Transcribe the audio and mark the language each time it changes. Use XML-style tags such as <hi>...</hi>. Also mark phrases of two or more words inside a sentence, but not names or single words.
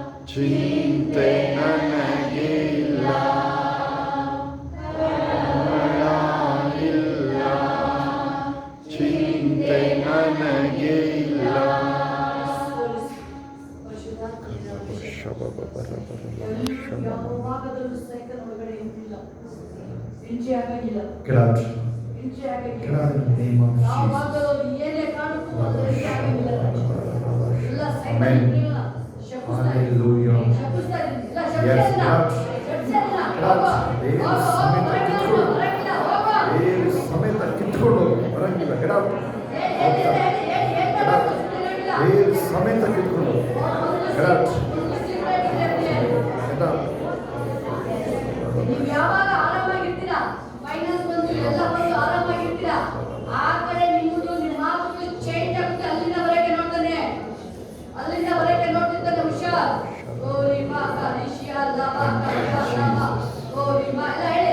<kn>ಚಿಂತೆ ನನಗೆ ಇಲ್ಲ, ಭಯ ಇಲ್ಲ, ಚಿಂತೆ ನನಗೆ ಇಲ್ಲ. ಯಾವ ಭಾಗದಲ್ಲೂ ಸೈಕಲ್ ಒಳಗಡೆ ಇಂಚಿಲ್ಲ, ಇಂಚೆ ಆಗಂಗಿಲ್ಲ,</kn> <en>Get out.</en> <kn>ಇಂಚೆ</kn> <en>Get</en> <kn>ಆಗಂಗಿಲ್ಲ.</kn> <en>out in the name of</en> <kn>ಯಾವ</kn> <en>Jesus.</en> <kn>ಭಾಗದಲ್ಲಿ ಏನೇ ಕಾಣುತ್ತೋ ಅದರಲ್ಲಿ ಆಗಂಗಿಲ್ಲ. ಎಲ್ಲ ಸೈಕಲ್</kn> <en>Amen.</en> <kn>ಇಲ್ಲ, ಶಪಿಸ್ತಾ ಇದ್ದೀನಿ.</kn> <en>Hallelujah.</en> <kn>ಶಪಿಸ್ತಾ ಇದ್ದೀನಿ. ಇಲ್ಲ,</kn> <en>Yes,</en> <kn>ಶಪಿಸ್ತಾ ಇಲ್ಲ.</kn> <en>get out.</en> <kn>ಶಪಿಸ್ತಾ ಇಲ್ಲ.</kn> <en>Get out.</en> <kn>ಹೋಗು. ದೇವರು ಹೋಗು, ಹೋಗು, ಸಮೇತ ಹೊರಗಿಲ್ಲ, ಕಿತ್ಕೊಂಡು. ಹೊರಗಿಲ್ಲ, ಹೋಗು. ದೇವರು ಸಮೇತ ಕಿತ್ಕೊಂಡು ಬರಂಗಿಲ್ಲ.</kn> <en>Get out. Get out.</en> <kn>ದೇವರು ಸಮೇತ ಕಿತ್ಕೊಂಡು.</kn> <en>Get out. Get out.</en> <kn>ನೀವು ಯಾವಾಗ ಆರಾಮಾಗಿರ್ತೀರಾ, ಫೈನಾನ್ಸ್ ಬಂದು ಎಲ್ಲ ಬಂದು ಆರಾಮಾಗಿರ್ತೀರಾ, ಆ ಕಡೆ ನಿಮ್ಮದು ನಿಮ್ಮ ಮಾತು ಚೇಂಜ್ ಆಗುತ್ತೆ. ಅಲ್ಲಿಂದ ಬರಕ್ಕೆ ನೋಡ್ತಾನೆ, ಅಲ್ಲಿಂದ ಬರಕ್ಕೆ ನೋಡ್ತಿರ್ತಾನೆ. ಹುಷಾರ್. ಗೋರಿ ಮಾಕ ನಿಶಿಯ ಲಬ ಕಲಬ ಗೋರಿ ಮಾ ಎಲ್ಲ ಹೇಳಿ.</kn>